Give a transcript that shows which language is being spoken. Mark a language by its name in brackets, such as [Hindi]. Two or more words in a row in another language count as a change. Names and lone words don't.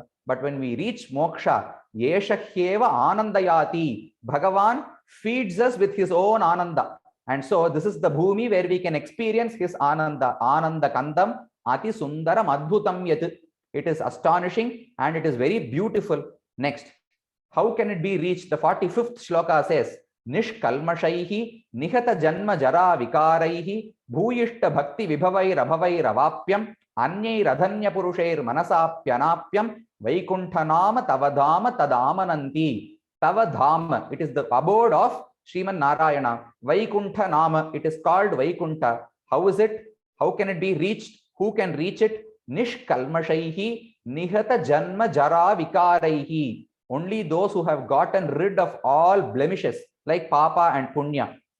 [English] But when we reach Moksha, [Sanskrit] एष ह्येव आनन्दयाति, [English] Bhagavan feeds us with his own Ananda. And so this is the Bhumi where we can experience his Ananda. [Sanskrit] आनन्द कन्दम् अति सुन्दरम् अद्भुतम् यत्. [English] It is astonishing and it is very beautiful. Next, how can it be reached? The 45th shloka says, [Sanskrit] निष्कल्मषैः निहत जन्म जरा विकारैः भूयिष्ठ भक्ति विभवै रभवै रवाप्यम् अन्यै राधन्य पुरुषैर् मनसाप्यनाप्यम् वैकुण्ठनाम तवधाम तदामनन्ति. [English] Tavadhama, it is the abode of Sriman Narayana. Vaikunthanama, it is called Vaikunta. How is it? How can it be reached? Who can reach it? [Sanskrit] निष्कल्मषैः निहत जन्म जरा विकारैः. [English] Only those who have gotten rid of all blemishes like Papa and Punya.